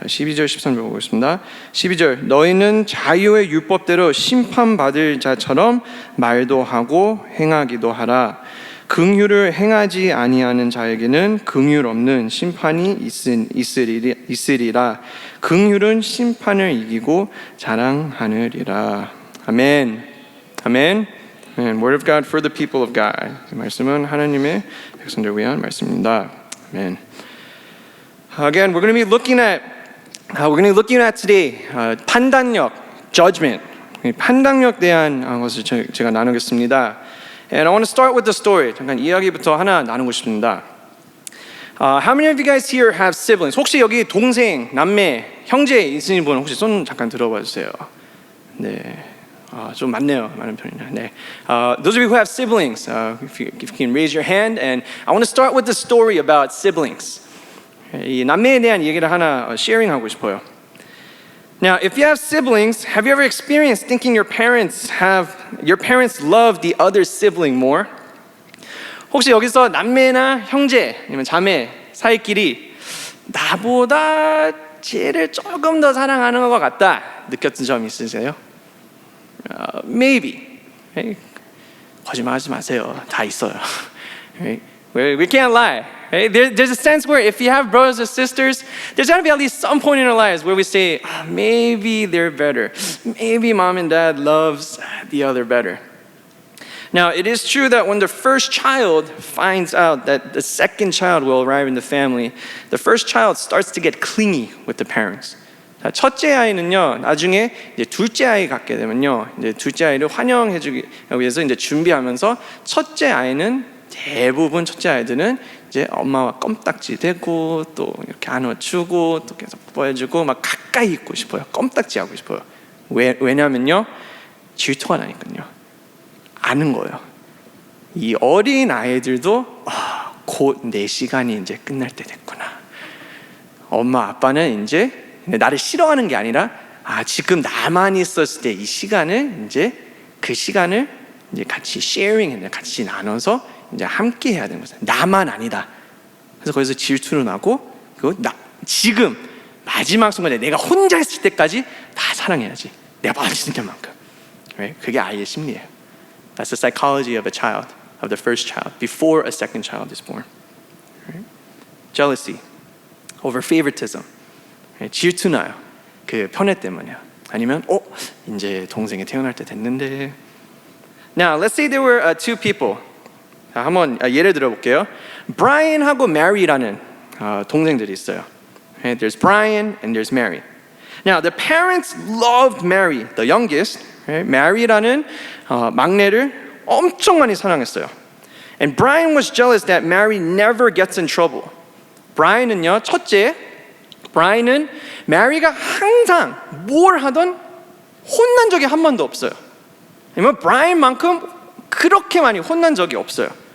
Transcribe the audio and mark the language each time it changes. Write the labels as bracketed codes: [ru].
[ko] 자, 12절 13절 보겠습니다. 12절, 너희는 자유의 율법대로 심판받을 자처럼 말도 하고 행하기도 하라. 긍휼을 행하지 아니하는 자에게는 긍휼 없는 심판이 있으리라. 긍휼은 심판을 이기고 자랑하느리라. 아멘. 아멘. [en] Word of God for the people of God. [ko] 이 말씀은 하나님의 백성들 위한 말씀입니다. [en] Amen. Again, we're going to be looking at today 판단력, judgment. [ko] 판단력 대한 것을 제가 나누겠습니다. [en] And I want to start with the story. [ko] 잠깐 이야기부터 하나 나누고 싶습니다. [en] How many of you guys here have siblings? [ko] 혹시 여기 동생, 남매, 형제 있으신 분 혹시 손 잠깐 들어봐 주세요. 네. 좀 많네요. 많은 편이네요. 네. [en] Those of you who have siblings, if you can raise your hand, and I want to start with the story about siblings. [ko] 이 남매에 대한 얘기를 하나 sharing하고 싶어요. [en] Now, if you have siblings, have you ever experienced thinking your parents love the other sibling more? [ko] 혹시 여기서 남매나 형제 아니면 자매 사이끼리 나보다 쟤를 조금 더 사랑하는 것 같다 느꼈던 점 있으세요? [en] Maybe. Right? [ko] 거짓말하지 마세요. 다 있어요. [en] Right? We can't lie. Right? There's a sense where if you have brothers or sisters, there's got to be at least some point in our lives where we say, maybe they're better. Maybe mom and dad loves the other better. Now, it is true that when the first child finds out that the second child will arrive in the family, the first child starts to get clingy with the parents. [ko] 첫째 아이는요, 나중에 이제 둘째 아이 갖게 되면요, 이제 둘째 아이를 환영해주기 위해서 이제 준비하면서 첫째 아이는 대부분 첫째 아이들은 이제 엄마와 껌딱지 대고 또 이렇게 안아주고 또 계속 뽀뽀해주고 막 가까이 있고 싶어요. 껌딱지 하고 싶어요. 왜냐면요, 질투가 나니까요. 아는 거예요. 이 어린 아이들도 곧 내 시간이 이제 끝날 때 됐구나. 엄마 아빠는 이제 나를 싫어하는 게 아니라 지금 나만 있었을 때 이 시간을 이제 그 시간을 이제 같이 sharing, 같이 나눠서 이제 함께 해야 되는 거죠. 나만 아니다. 그래서 거기서 질투는 나고 그리고 지금 마지막 순간에 내가 혼자 있을 때까지 다 사랑해야지. 내가 받아주는 만큼. 그게 아이의 심리예요. [en] That's the psychology of a child, of the first child, before a second child is born. Jealousy, over favoritism. [ko] 질투나요. 그 편애 때문이야. 아니면 이제 동생이 태어날 때 됐는데 [en] Now, let's say there were two people. [ko] 자, 한번 예를 들어볼게요. Brian하고 Mary라는 동생들이 있어요. [en] Okay, there's Brian and there's Mary. Now, the parents loved Mary, the youngest. [ko] Okay, Mary라는 막내를 엄청 많이 사랑했어요. [en] And Brian was jealous that Mary never gets in trouble. [ko] Brian은요, 첫째, Brian은 Mary가 항상 뭘 하던 혼난 적이 한 번도 없어요. 아니면 Brian만큼 그렇게 많이 혼난 적이 없어요.